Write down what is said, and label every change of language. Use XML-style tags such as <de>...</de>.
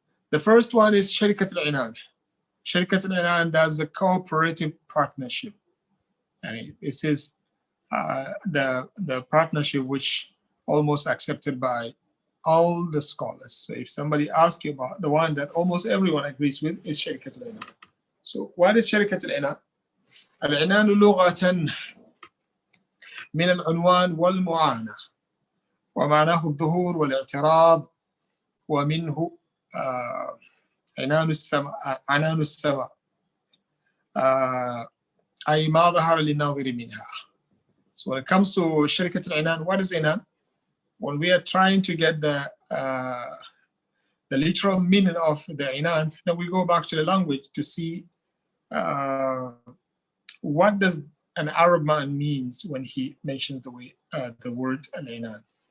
<en>The first one is Sharikat al-Inan. Sharikat al-Inan does the cooperative partnership. And this is the partnership which almost accepted by all the scholars. So if somebody asks you about the one that almost everyone agrees with, is Sharikat al-Inan. So what is Sharikat al-Inan?</en> <ar>Al-Inan لغة من العنوان والمعاناة ومعناه الظهور والاعتراض ومنه عنان السماء أي ما ظهر للناظر منها.</ar> <en>So when it comes to Sharikat al-Inan, what is Inan? When we are trying to get the literal meaning of the Inan, then we go back to the language to see what does an Arab man means when he mentions the word al-Inan.</en>